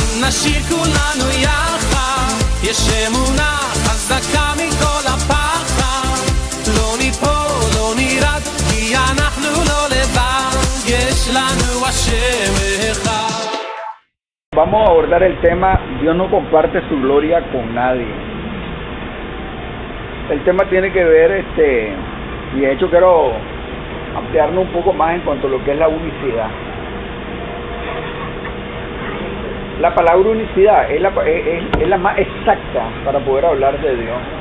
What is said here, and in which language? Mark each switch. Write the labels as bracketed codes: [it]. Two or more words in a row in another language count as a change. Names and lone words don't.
[he] נשיר כולנו יחד, יש אמונה חזקה מכל הפחד, לא ניפול, לא נרד, כי אנחנו לא לבד, יש לנו השם אחד. [es] Vamos a abordar el tema Dios no comparte su gloria con nadie. El tema tiene que ver, y de hecho quiero ampliarnos un poco más en cuanto a lo que es la unicidad. La palabra unicidad es la más exacta para poder hablar de Dios.